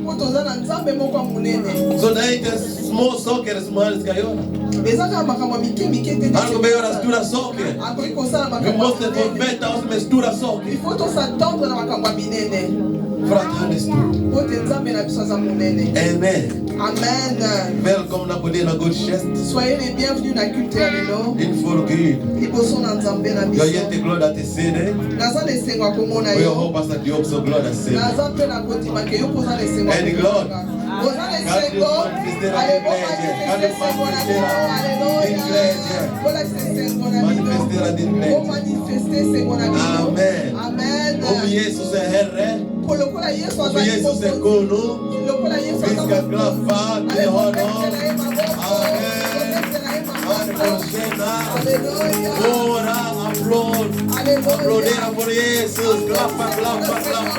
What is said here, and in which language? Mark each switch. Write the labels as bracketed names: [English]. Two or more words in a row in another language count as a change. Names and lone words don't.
[Swedish] Så det är inte små saker som han ska göra. Han kommer göra stora saker. Vi måste förvänta oss med stora saker. För att han är stor. Amen. Amen. Välkomna på denna gudstjänst. [French] Soyez les bienvenus na culte lelo. [Swedish] Inför Gud. [Lingala] Liboso na nzambe na biso. [Swedish] Jag är jätteglad att se dig. [Lingala] Naza lesengo komona [Swedish] Och jag [Lingala] yo. [Swedish] hoppas att du också är glad att se mig. [Lingala] Naza pe na kotima ke yo poza lesengo. [Swedish] Är ni glad? [Lingala] Poza lesengo. [Swedish] Manifestera din glädje. [Lingala] Manifester sengo na biso. Amen. Amen. [Swedish] Om Jesus är Herre. [Lingala] Polokola Yesu [Swedish] Om Jesus är konung. Vi ska klappa till honom. Amen. Han förtjänar våra applåd. Applådera för Jesus. Klappa, klappa, klappa.